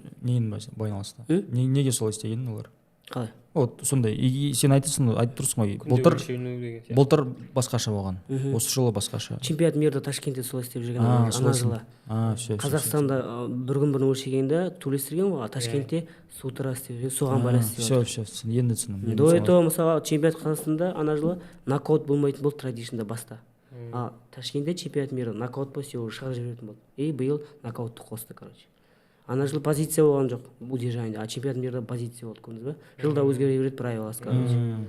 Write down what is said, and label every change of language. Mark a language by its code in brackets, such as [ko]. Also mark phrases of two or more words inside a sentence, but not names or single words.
[kk] Ондай өзгерістер немен байланысты? Неге солай істеген олар? қалай Вот сондай сен айтып тұрсың ғой күнде өлшену деген сияқты. былтыр басқаша болған, осы жылы басқаша. [ru] чемпионат мирда [kk] Ташкентте солай істеп жүрген А, ана жылы. все. Қазақстанда бір күн бұрын өлшегенде туристерген ғой, а Ташкентте [ru] с утра [kk] істеп жүрген, соған байланысты істеп жатыр. Все, енді түсіндім. [ru] До этого [kk] мысалы чемпионат Қазақстанда ана жылы нокаут болмайтын болды традишнда баста. А Ташкентте [ru] чемпионат мира [kk] нокаут болса уже шығарып жіберетін болды. И биыл нокаутты қосты, короче. Ана жылы позиция болған жоқ удержание, а [ru] чемпионат мирда [kk] позиция болды, көрдіңіз ба? Жылда өзгере береді правиласы, короче.